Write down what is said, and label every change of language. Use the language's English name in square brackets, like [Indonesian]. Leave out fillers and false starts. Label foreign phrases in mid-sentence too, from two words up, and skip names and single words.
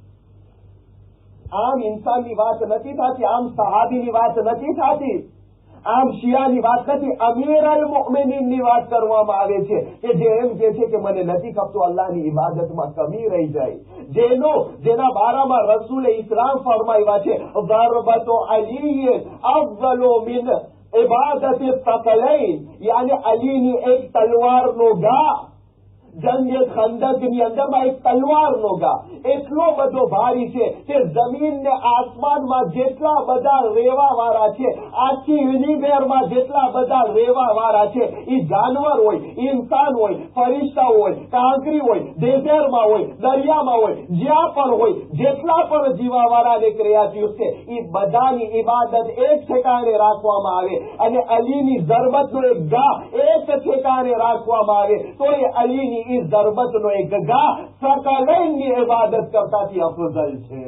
[Gujarati] આમ ઇન્સાનની વાત નથી થતી, આમ સહાબીની વાત નથી થતી, આમ શિયાની વાત નથી, અમીર અલ મોમિનીનની વાત કરવામાં આવે છે કે જે એમ કહે છે કે મને નથી ખપતું અલ્લાહની ઇબાદતમાં કમી રહી જાય, જેના બારામાં રસૂલે ઇસ્લામ ફરમાવ્યા છે, [Arabic] ضربة علي أفضل من عبادة الثقلين, [Gujarati] યાની અલીની એક તલવારનો ઘા જંગે ખંદકની અંદરમાં એક તલવારનો ઘા એટલો બધો ભારી છે કે જમીન ને આસમાનમાં જેટલા બધા રેવા વાળા છે, આખી યુનિવર્સમાં જેટલા બધા રેવા વાળા છે, એ જાનવર હોય, ઇન્સાન હોય, ફરિશ્તાઓ હોય, કાંકરી હોય, ડેઝર્ટમાં હોય, દરિયામાં હોય, જ્યાં પણ હોય, જેટલા પણ જીવાવાળા અને ક્રિયાટીવ છે, એ બધાની ઇબાદત એક ઠેકાણે રાખવામાં આવે અને અલીની ઝરબતનો એક ઘા એક ઠેકાણે રાખવામાં આવે તો એ અલીની ઈ ઝરબતનો એક ઘા સકલૈનની ઇબાદત કરતાથી અફઝલ છે.